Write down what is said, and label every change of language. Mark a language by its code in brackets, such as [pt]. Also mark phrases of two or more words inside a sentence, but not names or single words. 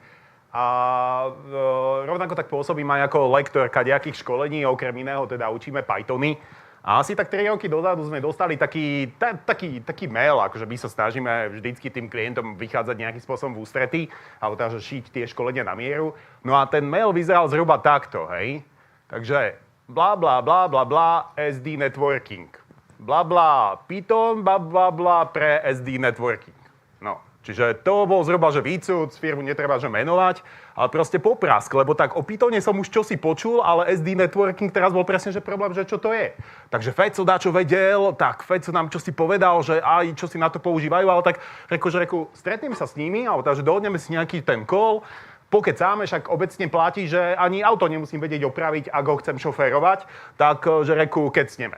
[sk] A rovnako tak pôsobím aj ako lektor kadejakých školení, okrem iného teda učíme Pythony. A asi tak 3 roky dozadu sme dostali taký mail, akože my sa snažíme vždycky tým klientom vychádzať nejakým spôsobom v ústrety, alebo teda šiť tie školenia na mieru. No a ten mail vyzeral zhruba takto, hej. Takže bla bla bla bla bla [en] SD networking. [sk] Bla bla Python, bla bla bla pre [en] SD networking. [sk] No. Čiže to bol zhruba, že výcud, firmu netreba že menovať, ale proste poprask, lebo tak o Pythone som už čosi počul, ale [en] SD networking [sk] teraz bol presne, že problém, že čo to je. Takže Feco dačo vedel, tak Feco nám čosi povedal, že aj čo si na to používajú, ale tak reku, stretneme sa s nimi, alebo takže dohodneme si nejaký ten call, pokecáme, však obecne platí, že ani auto nemusím vedieť opraviť, ak ho chcem šoférovať, tak že reku, kecneme.